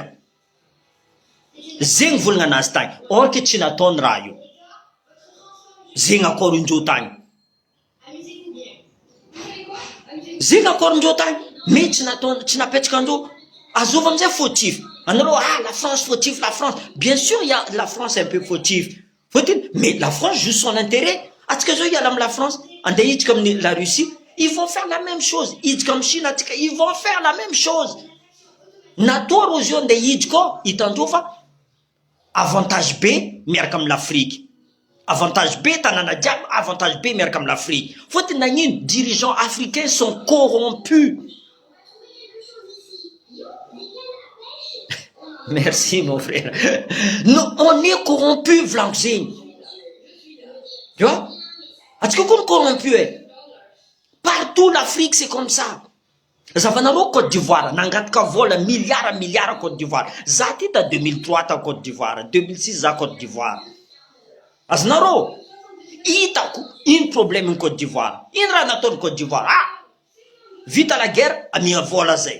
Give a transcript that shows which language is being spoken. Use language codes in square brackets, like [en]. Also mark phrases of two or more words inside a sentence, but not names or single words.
[mg] Zegny volagna anazy tagny. [fr] Or que [mg] tsy nataony raha io. Zegny accord indreo tagny. Zegny accord indreo tagny. Mais tsy nataony, tsy napetraka andreo. Azova amizay fautif. [fr] Anareo la France fautif, la France. Bien sûr, il y a la France un peu fautif. Faut-il? Mais la France joue son intérêt. [mg] Atsika zao hiala amin'ny la France, ande hidika amin'ny la Russie, [fr] ils vont faire la même chose. [mg] Hidika amin'ny Chine atsika, [fr] ils vont faire la même chose. [mg] Natoa reo zio ande hidika hitandreo fa avantage B miaraka amin'ny l'Afrique. Avantage B tanana jiaby, avantage B miaraka amin'ny l'Afrique. Faut-il nagnino? [fr] Dirigeants africains sont corrompus. Merci mon frère. Non, on est corrompu [mg] vlanko zegny. [fr] Tu vois? [mg] Atsika koa [fr] corrompu partout l'Afrique c'est comme ça. [mg] Zavanareo Côte d'Ivoire nangataka vola milliard Côte d'Ivoire. Za ty ta 2003 ta Côte d'Ivoire, 2006 za Côte d'Ivoire. Azonareo hitako ino problème Côte d'Ivoire. Ino raha nataony Côte d'Ivoire? Vita [fr] la guerre [mg] amia vola zay.